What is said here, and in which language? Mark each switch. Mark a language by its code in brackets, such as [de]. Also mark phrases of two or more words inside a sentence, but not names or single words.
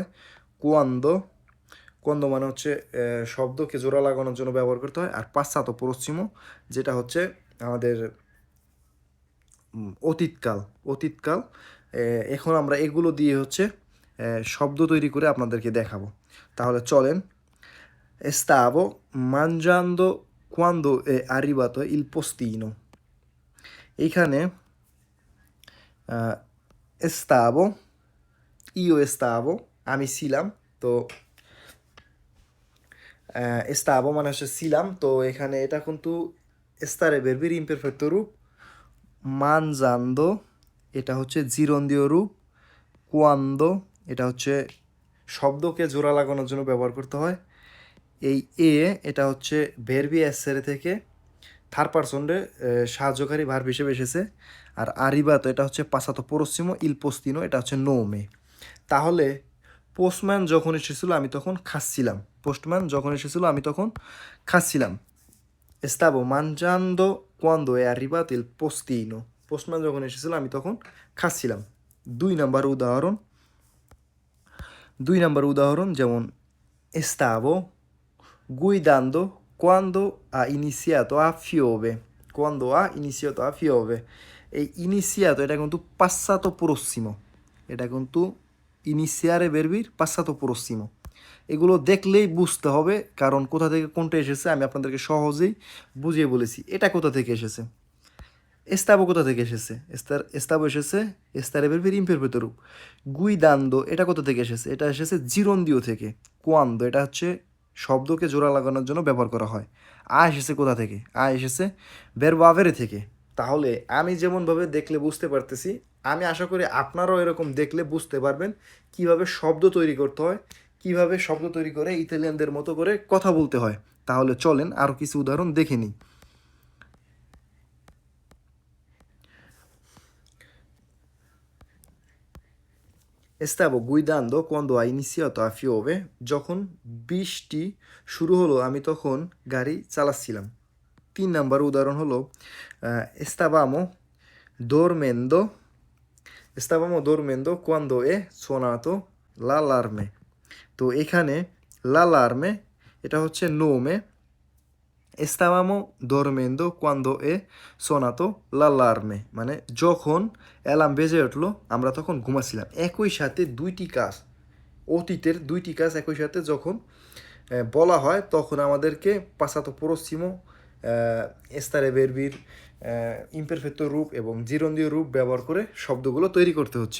[bn] কোয়ান্দো, কোয়ান্দো মানে হচ্ছে শব্দকে জোড়া লাগানোর জন্য ব্যবহার করতে হয়। আর পাশ্চাত্য পশ্চিমও, যেটা হচ্ছে আমাদের অতীতকাল, অতীতকাল। এখন আমরা এগুলো দিয়ে হচ্ছে শব্দ তৈরি করে আপনাদেরকে দেখাবো। তাহলে চলেন। [it] Stavo mangiando quando è arrivato il postino. [bn] এইখানে [it] stavo, io stavo, [bn] আমি ছিলাম। তো stavo মানে হচ্ছে ছিলাম। তো এখানে এটা কিন্তু stare ভার্বের ইমপারফেক্টো রূপ। mangiando এটা হচ্ছে জিরন্দিও রূপ। quando এটা হচ্ছে শব্দকে জোড়া লাগানোর জন্য ব্যবহার করতে হয়। এই এটা হচ্ছে [it] verbi essere [bn] থেকে থার্ড পারসনে সাহায্যকারী ভার্ব হিসেবে এসেছে। আর আরিবাতো এটা হচ্ছে [it] passato prossimo, il postino [bn] এটা হচ্ছে নোমে। তাহলে পোস্টম্যান যখন এসেছিলো আমি তখন খাচ্ছিলাম, পোস্টম্যান যখন এসেছিলো আমি তখন খাচ্ছিলাম। [it] Stavo mangiando quando è arrivato il postino. [bn] পোস্টম্যান যখন এসেছিল আমি তখন খাচ্ছিলাম। 2 নাম্বার উদাহরণ, 2 নাম্বার উদাহরণ যেমন [it] stavo guidando quando ha iniziato a piove. Quando ha iniziato a piove. [bn] এই iniziato এটা কিন্তু [it] passato prossimo, [bn] এটা কিন্তু ইনিশিয়ারে verbiর [it] passato prossimo। [bn] এগুলো দেখলেই বুঝতে হবে, কারণ কোথা থেকে কোনটা এসেছে আমি আপনাদেরকে সহজেই বুঝিয়ে বলেছি। এটা কোথা থেকে এসেছে, এস্তাবো কোথা থেকে এসেছে, এস্তাবো এসেছে এস্তারে verbiর imperfetto রূপ। গুইদান্দো এটা কোথা থেকে এসেছে, এটা এসেছে জিরন্দিও থেকে। কোয়ান্দো এটা হচ্ছে শব্দকে জোড়া লাগানোর জন্য ব্যবহার করা হয়। এসেছে কোথা থেকে, এসেছে [it] verbo avere [bn] থেকে। তাহলে আমি যেমনভাবে দেখলে বুঝতে পারতেছি, আমি আশা করি আপনারাও এরকম দেখলে বুঝতে পারবেন কিভাবে শব্দ তৈরি করতে হয়, কিভাবে শব্দ তৈরি করে ইতালিয়ানদের মতো করে কথা বলতে হয়। তাহলে চলেন আরও কিছু উদাহরণ দেখে নিই। [it] Stavo guidando quando ha iniziato a piove. [bn] যখন বৃষ্টি শুরু হলো আমি তখন গাড়ি চালাচ্ছিলাম। 3 নাম্বার উদাহরণ হলো [it] stavamo dormendo, stavamo dormendo quando è suonato l'allarme. [bn] তো এখানে l'allarme এটা হচ্ছে নোমে, [it] stavamo dormendo quando è suonato l'allarme [bn] মানে যখন অ্যালার্ম বেজে উঠলো আমরা তখন ঘুমাচ্ছিলাম। একই সাথে দুইটি কাজ, অতীতের দুইটি কাজ একই সাথে যখন বলা হয় তখন আমাদেরকে [it] passato prossimo, stare verbi imperfetto [bn] রূপ এবং জিরন্দিও রূপ ব্যবহার করে শব্দগুলো তৈরি করতে হচ্ছে।